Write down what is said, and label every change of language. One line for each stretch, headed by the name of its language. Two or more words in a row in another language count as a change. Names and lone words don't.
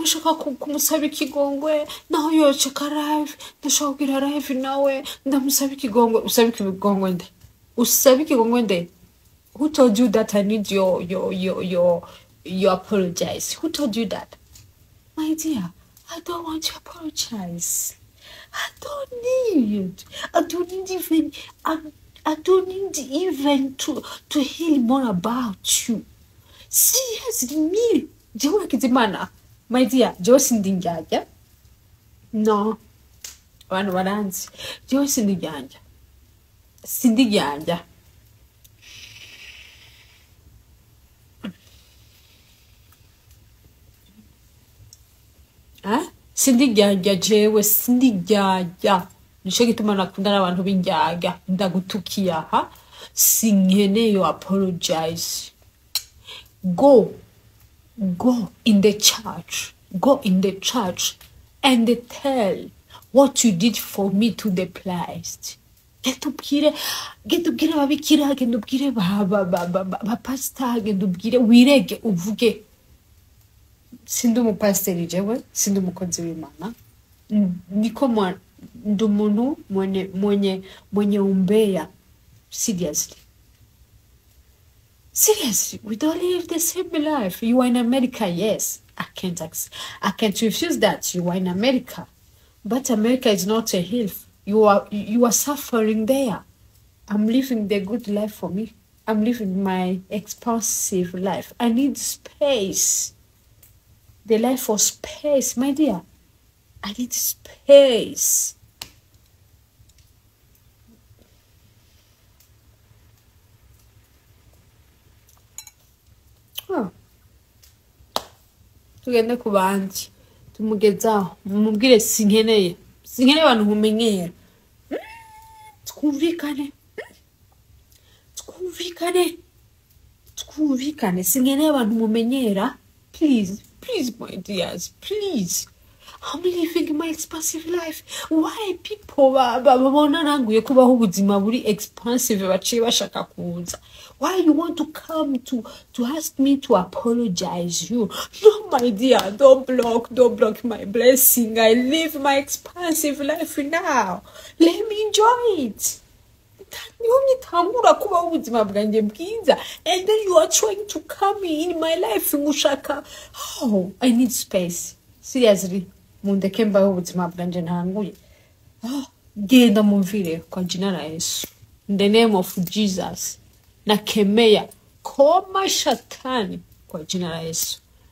Rundi: shaka kumusaba ikigongwe naho yoce live ndashaka kugira live nawe ndamusaba ikigongwe usaba ikigongwe nde
English: who told you that I need your apologize? Who told you that? My dear, I don't want to apologize. I don't need even to hear more about you. Seriously, me.
Rundi: Jewe kizimana.
English: My dear,
Rundi: jewe sindinjanja. No. Wanu waranzi. Jewe sindinjanja. Sindinjanja. Sindiganja jewe sindiganja. Nico gituma nakunda n'abantu b'injyaga ndagutukiya ha sinkene yo apologize.
English: Go in the church. Go in the church and tell what you did for me to the place.
Rundi: Getubwire babikira, getubwire ba pastor, getubwire wirege uvuge. sindi umupasiteri jewe, sindi umukozi w'Imana.
Swahili: Niko ndo muntu mwenye umbea.
English: Seriously, we don't live the same life. You are in America, yes. I can't refuse that you are in America, but America is not a health. You are suffering there. I'm living the good life for me. I'm living my expansive life. I need space. The life for space, my dear. I need space.
Rundi: Tugende ku bandi tumugezaho mumubwire sinkeneye abantu nkumenyera. Twumvikane sinkeneye abantu mumenyera.
English: Please my dears, please. I'm living my expansive life. Why people
Rundi: babona nanguye kubaho ubuzima buri expansive baciye bashaka kuza?
English: Why you want to come to ask me to apologize you? No, my dear, don't block my blessing. I live my expansive life now. Let me enjoy it. And then you are trying to come in my life. Oh, I need space. Seriously.
Rundi: Mundeke mbaho ubuzima bwanje ntanguye. Genda mumvire
Swahili: kwa jina la Yesu.
English: In the name of Jesus.
Swahili: Nakemea koma shatani kwa jina la Yesu.